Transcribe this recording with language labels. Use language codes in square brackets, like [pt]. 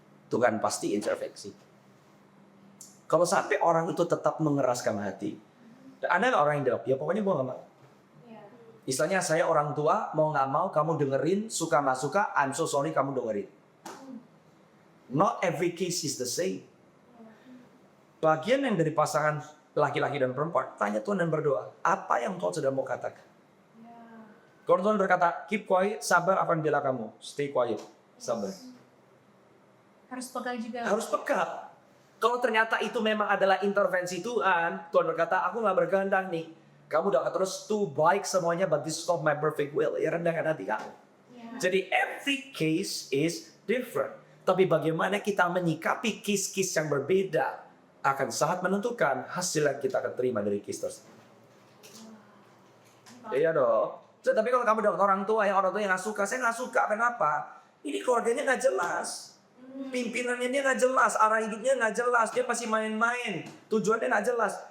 [id] Tuhan pasti intervensi. Kalau sampai orang itu tetap mengeraskan hati, ada nggak orang yang jawab, ya pokoknya gue nggak mau. Misalnya saya orang tua, mau nggak mau kamu dengerin, suka nggak suka, [en] I'm so sorry [id] kamu dengerin. [en] Not every case is the same. [id] Bagian yang dari pasangan laki-laki dan perempuan, tanya Tuhan dan berdoa, apa yang kau sedang mau katakan? Kalau Tuhan berkata, [en] keep quiet, [id] sabar apa yang bilang kamu, [en] stay quiet, [id] sabar. Harus peka juga. Harus peka. Kalau ternyata itu memang adalah intervensi Tuhan, Tuhan berkata, aku nggak berkehendak nih. Kamu udah terus tuh baik semuanya, [en] but this is not my perfect will. [id] Ya rendahkan hati kamu. Jadi [en] every case is different. [id] Tapi bagaimana kita menyikapi case-case yang berbeda akan sangat menentukan hasil yang kita akan terima dari case tersebut. Iya dong. Tapi kalau kamu dapat orang tua yang nggak suka, saya nggak suka. Kenapa? Ini keluarganya nggak jelas. Pimpinannya dia nggak jelas, arah hidupnya nggak jelas, dia pasti main-main, tujuannya nggak jelas.